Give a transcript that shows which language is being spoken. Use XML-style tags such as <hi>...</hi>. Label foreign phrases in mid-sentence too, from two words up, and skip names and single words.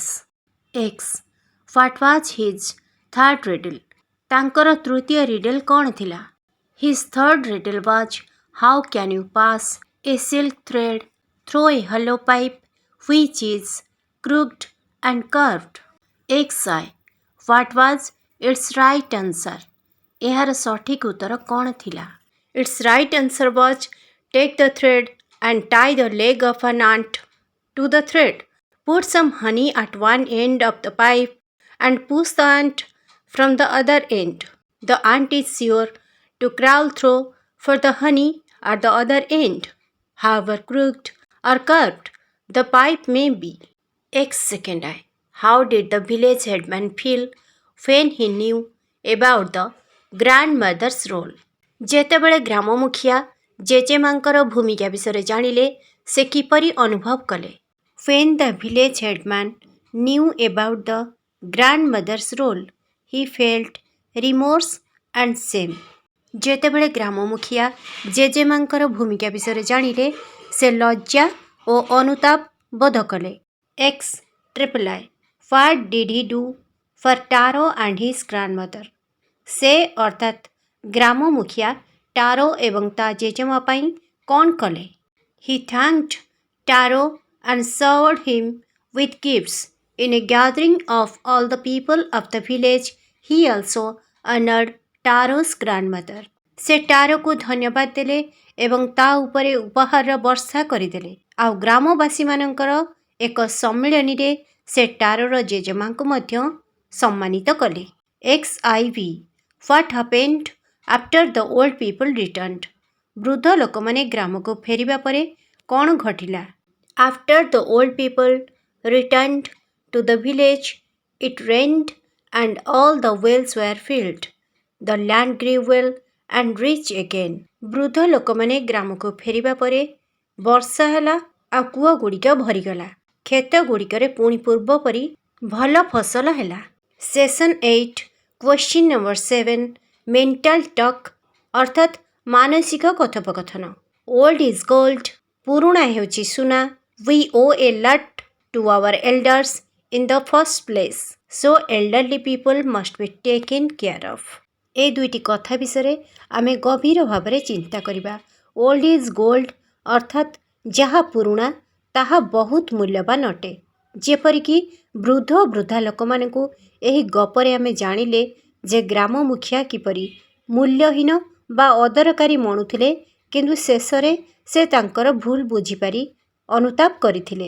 <en>X. What was his third riddle?</en> <or>ତାଙ୍କର ତୃତୀୟ ରିଡଲ୍ କ'ଣ ଥିଲା?</or> <en>His third riddle was, how can you pass a silk thread through a hollow pipe which is crooked and curved? XI. What was its right answer?</en> <or>ଏହାର ସଠିକ ଉତ୍ତର କ'ଣ ଥିଲା?</or> <en>Its right answer was, take the thread and tie the leg of an ant to the thread. Put some honey at one end of the pipe and push the ant from the other end. The ant is sure to crawl through for the honey at the other end, however crooked or curved the pipe may be. X. Second I. How did the village headman feel when he knew about the grandmother's role?</en> <or>ଯେତେବେଳେ ଗ୍ରାମ ମୁଖିଆ ଜେଜେମାଙ୍କର ଭୂମିକା ବିଷୟରେ ଜାଣିଲେ ସେ କିପରି ଅନୁଭବ କଲେ?</or> <en>When the village headman knew about the grandmother's role, he felt remorse and shame.</en> <or>ଯେତେବେଳେ ଗ୍ରାମ ମୁଖିଆ ଜେଜେମାଙ୍କର ଭୂମିକା ବିଷୟରେ ଜାଣିଲେ ସେ ଲଜ୍ଜା ଓ ଅନୁତାପ ବୋଧ କଲେ।</or> <en>X. Triple I. What did he do for Taro and his grandmother?</en> <or>ସେ ଅର୍ଥାତ୍ ଗ୍ରାମ ମୁଖିଆ ଟାରୋ ଏବଂ ତା ଜେଜେମା ପାଇଁ କ'ଣ କଲେ?</or> <en>He thanked Taro and served him with gifts. In a gathering of all the people of the village, he also honored Taro's grandmother.</en> <or>ସେ ଟାରୋକୁ ଧନ୍ୟବାଦ ଦେଲେ ଏବଂ ତା ଉପରେ ଉପହାରର ବର୍ଷା କରିଦେଲେ। ଆଉ ଗ୍ରାମବାସୀମାନଙ୍କର ଏକ ସମ୍ମିଳନୀରେ ସେ ଟାରୋର ଜେଜେମାଙ୍କୁ ମଧ୍ୟ ସମ୍ମାନିତ କଲେ।</or> <en>XIV What happened after the old people returned?</en> <or>ବୃଦ୍ଧ ଲୋକମାନେ ଗ୍ରାମକୁ ଫେରିବା ପରେ କ'ଣ ଘଟିଲା?</or> <en>After the old people returned to the village, it rained and all the wells were filled. The land grew well and rich again.</en> <or>ବୃଦ୍ଧ ଲୋକମାନେ ଗ୍ରାମକୁ ଫେରିବା ପରେ ବର୍ଷା ହେଲା ଆଉ କୂଅଗୁଡ଼ିକ ଭରିଗଲା। କ୍ଷେତଗୁଡ଼ିକରେ ପୁଣି ପୂର୍ବ ପରି ଭଲ ଫସଲ ହେଲା।</or> <en>Session 8 Question number 7 Mental talk</en> <or>ଅର୍ଥାତ୍ ମାନସିକ କଥୋପକଥନ।</or> <en>Old is gold</en> <or>ପୁରୁଣା ହେଉଛି ସୁନା।</or> <en>We owe a lot to our elders in the first place. So elderly people must be taken care of.</en> <or>ଏ ଦୁଇଟି କଥା ବିଷୟରେ ଆମେ ଗଭୀର ଭାବରେ ଚିନ୍ତା କରିବା।</or> <en>Old is gold</en> <or>ଅର୍ଥାତ୍ ଯାହା ପୁରୁଣା ତାହା ବହୁତ ମୂଲ୍ୟବାନ ଅଟେ। ଯେପରିକି ବୃଦ୍ଧ ଓ ବୃଦ୍ଧା ଲୋକମାନଙ୍କୁ ଏହି ଗପରେ ଆମେ ଜାଣିଲେ ଯେ ଗ୍ରାମ ମୁଖିଆ କିପରି ମୂଲ୍ୟହୀନ ବା ଅଦରକାରୀ ମଣୁଥିଲେ, କିନ୍ତୁ ଶେଷରେ ସେ ତାଙ୍କର ଭୁଲ ବୁଝିପାରି ଅନୁତାପ କରିଥିଲେ।</or>